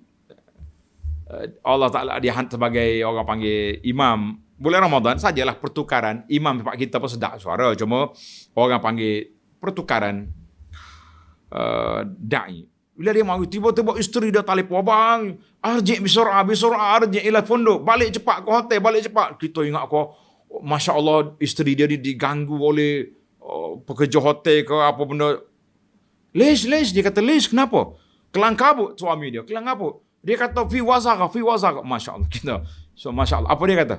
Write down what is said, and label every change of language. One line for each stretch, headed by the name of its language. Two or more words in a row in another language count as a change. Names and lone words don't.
Malay: Allah Ta'ala dia hantar sebagai orang panggil imam. Bulan Ramadan sajalah pertukaran. Imam tempat kita pun sedap suara. Cuma orang panggil pertukaran da'i. Bila dia mari, tiba-tiba isteri dia telefon, abang,
Arabic: ارجع بسرعة، ارجع إلى الفندق.
Malay: Balik cepat ke hotel, balik cepat. Kita ingat kau,
Arabic: ما شاء الله,
Malay: isteri dia diganggu oleh pekerja hotel ke apa benda. Lish, dia kata, Lish, kenapa? Kelang kabut suami dia, kelang kabut. Dia kata,
Arabic: في وزغة. ما شاء الله,
Malay: kita. So,
Arabic: ما شاء الله.
Malay: Apa dia kata?